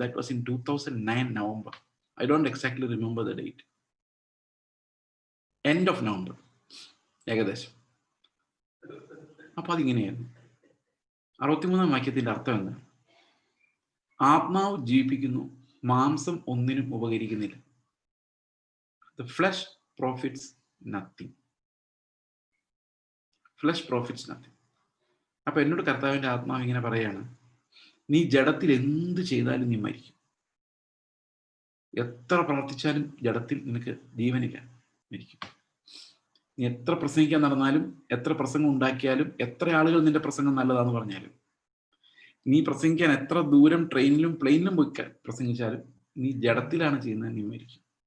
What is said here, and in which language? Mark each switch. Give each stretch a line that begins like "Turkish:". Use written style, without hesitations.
English: That was in 2009 November. I don't exactly remember the date. End of November
Malayalam: ഏകദേശം. അപ്പൊ അതിങ്ങനെയായിരുന്നു. 63-ാം വാക്യത്തിന്റെ അർത്ഥം എന്താണ്? ആത്മാവ് ജീവിപ്പിക്കുന്നു, മാംസം ഒന്നിനും ഉപകരിക്കുന്നില്ല.
English: The flesh profits nothing. Flesh profits nothing.
Malayalam: അപ്പൊ എന്നോട് കർത്താവിന്റെ ആത്മാവ് ഇങ്ങനെ പറയാണ്, നീ ജഡത്തിൽ എന്ത് ചെയ്താലും നീ മരിക്കും. എത്ര പ്രവർത്തിച്ചാലും ജഡത്തിൽ നിനക്ക് ജീവനില്ല, മരിക്കും. നീ എത്ര പ്രസംഗിക്കാൻ നടന്നാലും, എത്ര പ്രസംഗം ഉണ്ടാക്കിയാലും, എത്ര ആളുകൾ നിന്റെ പ്രസംഗം നല്ലതാന്ന് പറഞ്ഞാലും, നീ പ്രസംഗിക്കാൻ എത്ര ദൂരം ട്രെയിനിലും പ്ലെയിനിലും പോയി പ്രസംഗിച്ചാലും, നീ ജഡത്തിലാണ് ചെയ്യുന്നത്, നീ മരിക്കും.